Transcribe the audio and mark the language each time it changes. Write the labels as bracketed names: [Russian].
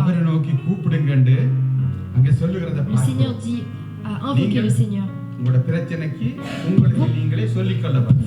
[Tamil] அவரை நோக்கி கூப்பிடுங்கன்னு அங்க சொல்லுகிறத [French] Le [Tamil] பாருங்க. [French] Seigneur dit à invoquer le Seigneur. [Tamil] உங்களோட பிரச்சனைக்கு உங்களுக்கு நீங்களே சொல்லிக் கொள்ளவும்.